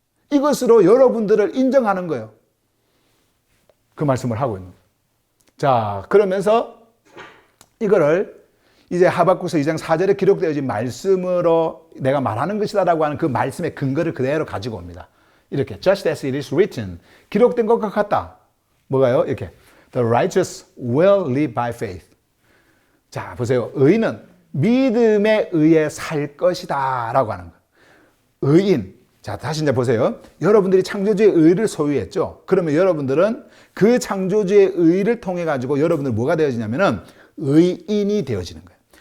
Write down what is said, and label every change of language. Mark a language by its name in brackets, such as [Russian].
[Korean] 이것으로 여러분들을 인정하는 거예요. 그 말씀을 하고 있는 거예요. 자, 그러면서 이거를 이제 하박국서 2장 4절에 기록되어진 말씀으로 내가 말하는 것이다라고 하는 그 말씀의 근거를 그대로 가지고 옵니다. 이렇게 [English] just as it is written, [Korean] 기록된 것과 같다. 뭐가요? 이렇게 [English] the righteous will live by faith. [Korean] 자, 보세요. 의인은 믿음에 의해 살 것이다 라고 하는 거예요. 의인. 자, 다시 이제 보세요. 여러분들이 창조주의 의를 소유했죠. 그러면 여러분들은 그 창조주의 의를 통해 가지고 여러분들 뭐가 되어지냐면은 의인이 되어지는 거예요.